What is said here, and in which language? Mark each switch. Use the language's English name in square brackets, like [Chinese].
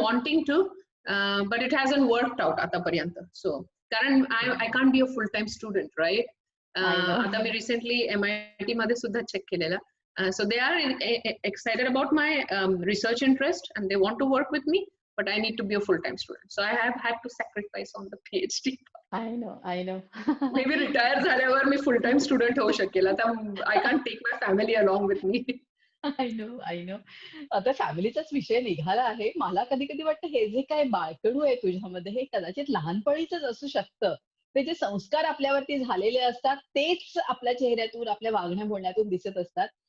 [English] wanting to, but it hasn't worked out [Marathi] आतापर्यंत. [English] So कारण I can't be a full time student, right? I know. [Marathi] आता मी recently MIT मध्ये सुद्धा check केलेलं. [English] So they are excited about my research interest and they want to work with me, but I need to be a full-time student. So I have had to sacrifice on the PhD. I know, I know. Maybe [Marathi] retire झाल्यावर मी फुल time student होऊ शकेल. आता [English] I can't take my family along with me. I know, I know. [Marathi] आता फॅमिलीचाच विषय निघाला आहे. मला कधी-कधी वाटतं हे जे काही बाळकडू आहे तुझ्यामध्ये हे कदाचित लहानपणीचंच असू शकतं. ते जे संस्कार आपल्यावरती झालेले असतात तेच आपल्या चेहऱ्यातून, आपल्या वागण्या-बोलण्यातून दिसत असतात.